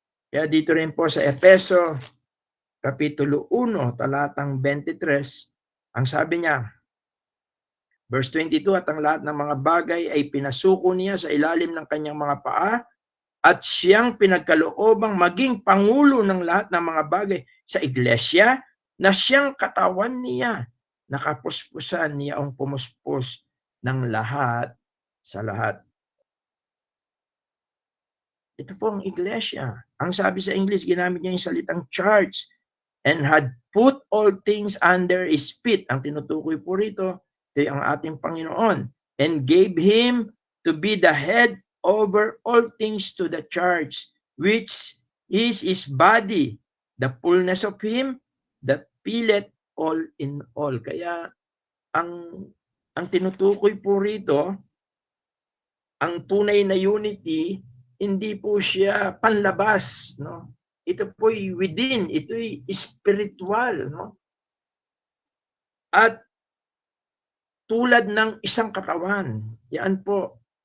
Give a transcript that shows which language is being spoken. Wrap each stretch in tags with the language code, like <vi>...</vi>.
<tl>Kaya dito rin po sa Efeso, Kapitulo 1, talatang 23, ang sabi niya, verse 22, at ang lahat ng mga bagay ay pinasuko niya sa ilalim ng kanyang mga paa at siyang pinagkaloobang maging pangulo ng lahat ng mga bagay sa iglesia na siyang katawan niya. Nakapuspusan niya ang pumuspos ng lahat sa lahat. Ito po ang iglesia. Ang sabi sa English, ginamit niya yung salitang church,</tl> <en>and had put all things under his feet.</en> <tl>Ang tinutukoy po rito, ito ang ating Panginoon.</tl> <en>And gave him to be the head over all things to the church, which is his body, the fullness of him that filleth all in all.</en> <tl>Kaya ang tinutukoy po rito, ang tunay na unity, hindi po siya panlabas, no? Ito po'y within, ito'y spiritual, no? At tulad ng isang katawan, yan po.</tl>